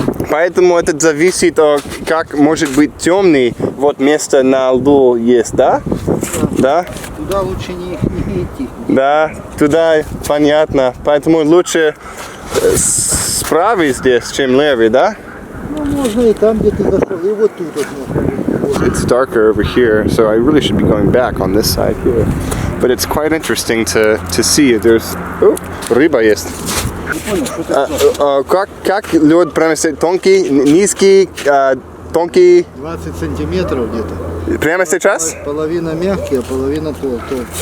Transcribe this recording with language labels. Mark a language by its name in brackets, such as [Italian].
[Russian] Поэтому это зависит от, как может быть темный, вот место на льду есть, да? Да? Туда лучше не идти. Да, туда понятно. Поэтому лучше справа здесь, чем левый, да? Ну, можно и там, где ты зашел, и вот тут вот можно. [English] It's darker over here, so I really should be going back on this side here. but it's quite interesting to see. There's [Russian] рыба есть. Не понял, что ты сказал? Как лед прямо тонкий, низкий, тонкий? 20 сантиметров где-то. Прямо сейчас? Половина мягкий, а половина толстый.